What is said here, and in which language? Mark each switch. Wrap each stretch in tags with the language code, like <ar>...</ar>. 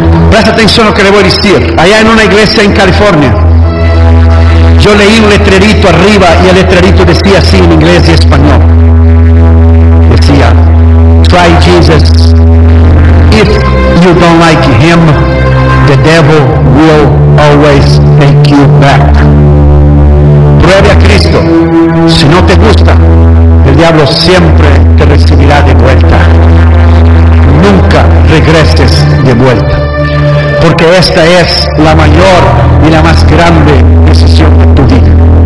<es>Presta atención a lo que le voy a decir. Allá en una iglesia en California, yo leí un letrerito arriba, y el letrerito decía así en inglés y español. Decía:</es> <en>Try Jesus. If you don't like him, the devil will always take you back.</en> <es>Pruebe a Cristo. Si no te gusta, el diablo siempre te recibirá de vuelta. Nunca regreses de vuelta, porque esta es la mayor y la más grande decisión de tu vida.</es>